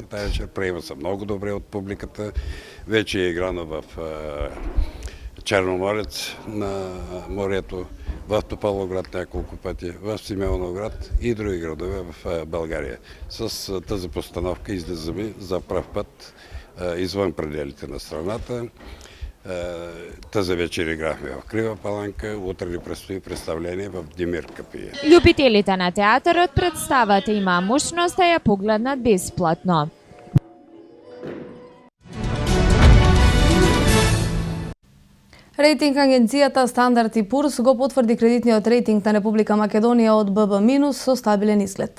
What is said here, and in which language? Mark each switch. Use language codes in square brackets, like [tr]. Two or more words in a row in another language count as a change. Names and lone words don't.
[bg] Тази вечер приема се много добре от публиката. Вече е играно в Черноморец на морето, в Тополовград няколко пъти, в Симеоновград и други градове в България. С тази постановка излизаме за пръв път извън пределите на страната. Тази вечер играхме в Крива Паланка, утре ни предстои представление в Демиркапија. [mk] Љубителите на театарот представата има можност да ја погледнат бесплатно. Рейтинг агенцијата Стандард и Пурс го потврди кредитниот рейтинг на Република Македонија од ББ- со стабилен изглед.